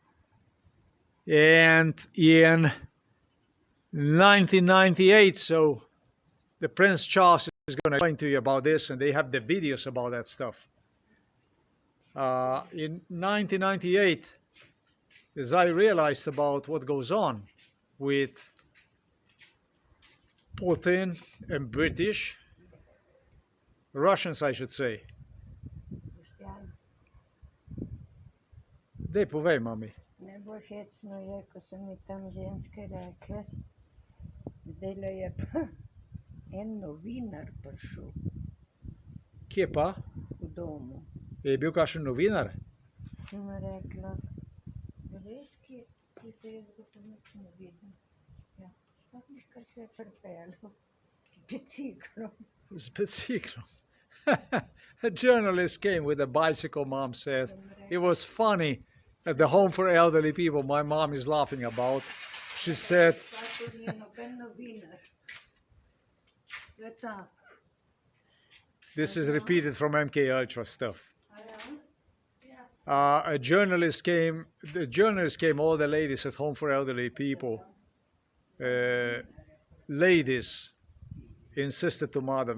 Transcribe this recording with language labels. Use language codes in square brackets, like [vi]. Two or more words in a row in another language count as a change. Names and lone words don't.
[en] And in 1998, so the Prince Charles is going to explain to you about this, and they have the videos about that stuff. In 1998, as I realized about what goes on with Putin and British, Russians, I should say. [sl] Dej povej, mami. Ne bo hecno je, ko so mi tam ženske rekle, zdajle je pa en novinar prišel Kje pa? v domu. Je bil kakšen novinar? Sem rekla, res, ki pa jaz ga pa nič ne vidim. Ja, spomniš, kar se je pripeljal z biciklom. Z biciklom. [en] A journalist came with a bicycle, mom says. It was funny at the home for elderly people my mom is laughing about. She said, [sl] Pa to ni noben novinar. To je tako. [en] this is repeated from MK Ultra stuff. [sl] A ja? Ja. [en] The journalist came, all the ladies at home for elderly people, ladies insisted to mother.